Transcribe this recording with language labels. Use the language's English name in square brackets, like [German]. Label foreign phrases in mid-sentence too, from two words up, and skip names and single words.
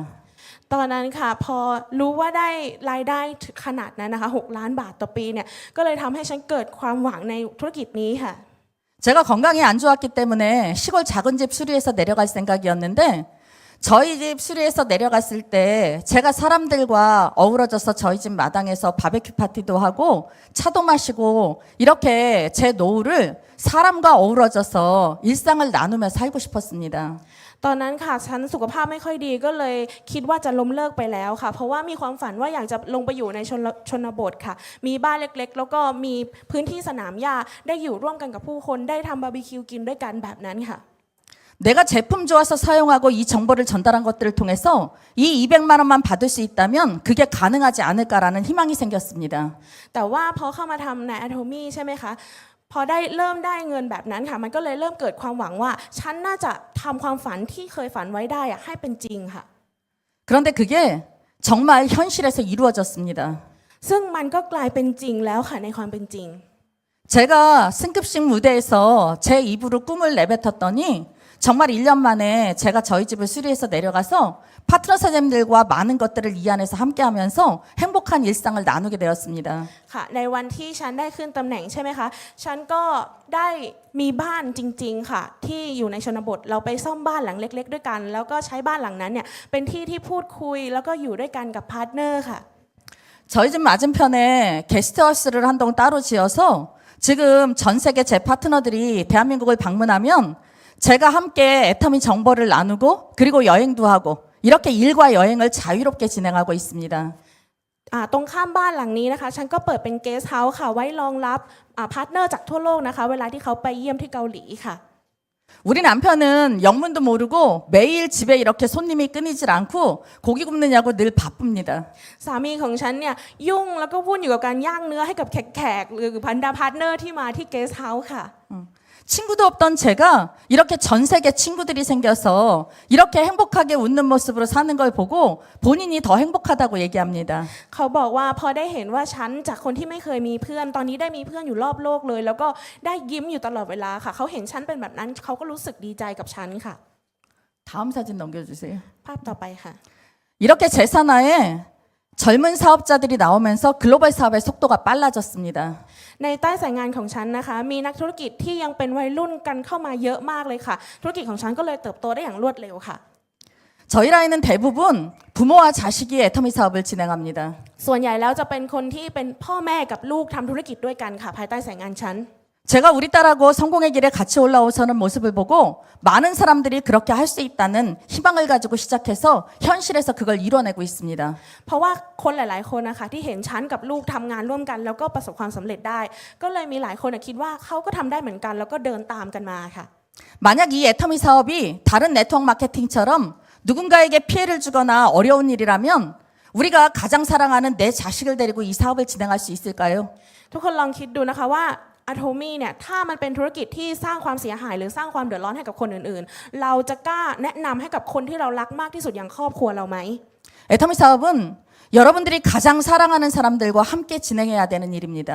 [Thai] ตอนนั้นค่ะพอรู้ว่าได้รายได้ขนาดนั้นนะคะ6 ล้านบาทต่อปีเนี่ยก็เลยทำให้ฉันเกิดความหวังในธุรกิจนี้ค่ะ [Korean] 제가 건강이 안 좋았기 때문에 시골 작은 집 수리해서 내려갈 생각이었는데 저희 집 수리해서 내려갔을 때 제가 사람들과 어우러져서 저희 집 마당에서 바베큐 파티도 하고 차도 마시고 이렇게 제 노후를 사람과 어우러져서 일상을 나누며 살고 싶었습니다. [Thai] ตอนนั้นค่ะฉันสุขภาพไม่ค่อยดีก็เลยคิดว่าจะล้มเลิกไปแล้วค่ะเพราะว่ามีความฝันว่าอยากจะลงไปอยู่ในชนบทค่ะมีบ้านเล็กๆแล้วก็มีพื้นที่สนามหญ้าได้อยู่ร่วมกันกับผู้คนได้ทำบาร์บีคิวกินด้วยกันแบบนั้นค่ะ [Korean] 내가 제품 좋아서 사용하고 이 정보를 전달한 것들을 통해서 이 200만 원만 받을 수 있다면 그게 가능하지 않을까라는 희망이 생겼습니다. [Thai] แต่ว่าพอเข้ามาทำใน Atomy ใช่ไหมคะพอได้เริ่มได้เงินแบบนั้นค่ะมันก็เลยเริ่มเกิดความหวังว่าฉันน่าจะทำความฝันที่เคยฝันไว้ได้อะให้เป็นจริงค่ะ [Korean] 그런데 그게 정말 현실에서 이루어졌습니다. [Thai] ซึ่งมันก็กลายเป็นจริงแล้วค่ะในความเป็นจริง [Korean] 제가 승급식 무대에서 제 입으로 꿈을 내뱉었더니 정말 1년 만에 제가 저희 집을 수리해서 내려가서 파트너 사장님들과 많은 것들을 이 안에서 함께하면서 행복한 일상을 나누게 되었습니다. [Thai] ค่ะในวันที่ฉันได้ขึ้นตำแหน่งใช่ไหมคะฉันก็ได้มีบ้านจริงๆค่ะที่อยู่ในชนบทเราไปซ่อมบ้านหลังเล็กๆด้วยกันแล้วก็ใช้บ้านหลังนั้นเนี่ยเป็นที่ที่พูดคุยแล้วก็อยู่ด้วยกันกับพาร์ทเนอร์ค่ะ [Korean] 저희 집 맞은편에 게스트하우스를 한 동 따로 지어서 지금 전 세계 제 파트너들이 대한민국을 방문하면 제가 함께 애터미 정보를 나누고 그리고 여행도 하고 이렇게 일과 여행을 자유롭게 진행하고 있습니다. [Thai] ตรงข้ามบ้านหลังนี้นะคะฉันก็เปิดเป็นเกสต์เฮาส์ค่ะไว้รองรับพาร์ทเนอร์จากทั่วโลกนะคะเวลาที่เขาไปเยี่ยมที่เกาหลีค่ะ [Korean] 우리 남편은 영문도 모르고 매일 집에 이렇게 손님이 끊이질 않고 고기 굽느냐고 늘 바쁩니다. [Thai] สามีของฉันเนี่ยยุ่งแล้วก็วุ่นอยู่กับการย่างเนื้อให้กับแขกๆหรือพันธะพาร์ทเนอร์ที่มาที่เกสต์เฮาส์ค่ะ [Korean] 친구도 없던 제가 이렇게 전 세계 친구들이 생겨서 이렇게 행복하게 웃는 모습으로 사는 걸 보고 본인이 더 행복하다고 얘기합니다. [Thai] เขาบอกว่าพอได้เห็นว่าฉันจากคนที่ไม่เคยมีเพื่อนตอนนี้ได้มีเพื่อนอยู่รอบโลกเลยแล้วก็ได้ยิ้มอยู่ตลอดเวลาค่ะเขาเห็นฉันเป็นแบบนั้นเขาก็รู้สึกดีใจกับฉันค่ะ [Korean] 다음 사진 넘겨주세요. [Thai] ภาพต่อไปค่ะ [Korean] 이렇게 제 산하에 젊은 사업자들이 나오면서 글로벌 사업의 속도가 빨라졌습니다. [Thai] ในใต้สายงานของฉันนะคะมีนักธุรกิจที่ยังเป็นวัยรุ่นกันเข้ามาเยอะมากเลยค่ะธุรกิจของฉันก็เลยเติบโตได้อย่างรวดเร็วค่ะ [Korean] 저희 라인은 대부분 부모와 자식이 애터미 사업을 진행합니다. [Thai] ส่วนใหญ่แล้วจะเป็นคนที่เป็นพ่อแม่กับลูกทำธุรกิจด้วยกันค่ะภายใต้สายงานฉัน [Korean] 제가 우리 딸하고 성공의 길에 같이 올라오서는 모습을 보고 많은 사람들이 그렇게 할 수 있다는 희망을 가지고 시작해서 현실에서 그걸 이뤄내고 있습니다. [Thai] เพราะว่าคนหลายๆคนนะคะที่เห็นฉันกับลูกทำงานร่วมกันแล้วก็ประสบความสำเร็จได้ ก็เลยมีหลายคนคิดว่าเขาก็ทำได้เหมือนกันแล้วก็เดินตามกันมาค่ะ [Korean] 만약 이 애터미 사업이 다른 네트워크 마케팅처럼 누군가에게 피해를 주거나 어려운 일이라면 우리가 가장 사랑하는 내 자식을 데리고 이 사업을 진행할 수 있을까요? [Thai] ทุกคนลองคิดดูนะคะว่าAtomy เนี่ยถ้ามันเป็นธุรกิจที่สร้างความเสียหายหรือสร้างความเดือดร้อนให้กับคนอื่นๆเราจะกล้าแนะนำให้กับคนที่เรารักมากที่สุดอย่างครอบครัวเราไหม [Korean] 애터미 사업은 여러분들이 가장 사랑하는 사람들과 함께 진행해야 되는 일입니다.